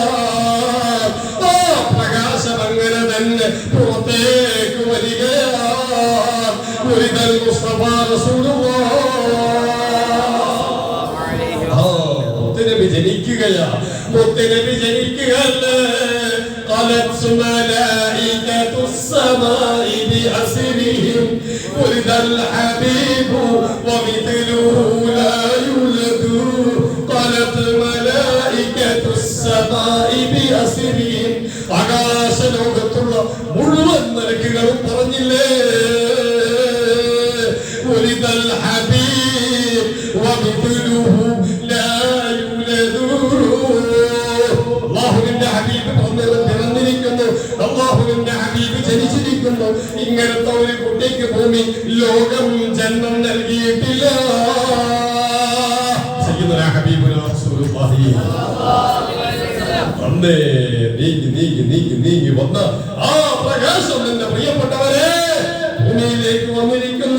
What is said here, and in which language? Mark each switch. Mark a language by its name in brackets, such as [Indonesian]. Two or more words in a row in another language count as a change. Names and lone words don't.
[Malayalam] ആ പ്രകാശം അങ്ങനെ തന്നെ പുറത്തേക്ക് വരികയാ. മുരിദൽ മുസ്തഫ റസൂലുള്ളാഹ് മുത്തുനബി ജനിക്കുകയാ. മുത്തുനബി ജനിക്കുകയല്ലേ. [Arabic] قالت ملائكة السماء بأسرهم ولد الحبيب ومثله لا يولد. قالت ملائكة السماء بأسرهم [Malayalam] ആകാശലോകത്തുള്ള മുഴുവൻ മലക്കുകളും പറഞ്ഞില്ലേ, [Arabic] ولد الحبيب ومثله لا يولد. [Malayalam] അല്ലാഹുവിന്റെ ഹബീബ് പിറന്നിരിക്കുന്നു, അല്ലാഹുവിന്റെ ഹബീബ് ജനിച്ചിരിക്കുന്നു. ഇങ്ങനത്തെ ഒരു കുട്ടിക്ക് ഭൂമി ലോകം ജന്മം നൽകിയിട്ടില്ല. സയ്യിദുനാ ഹബീബുനാ റസൂലുള്ളാഹി അന്നേ നീങ്ങി വന്ന ആ പ്രകാശം എന്റെ പ്രിയപ്പെട്ടവരെ ഭൂമിയിലേക്ക് വന്നിരിക്കുന്നു.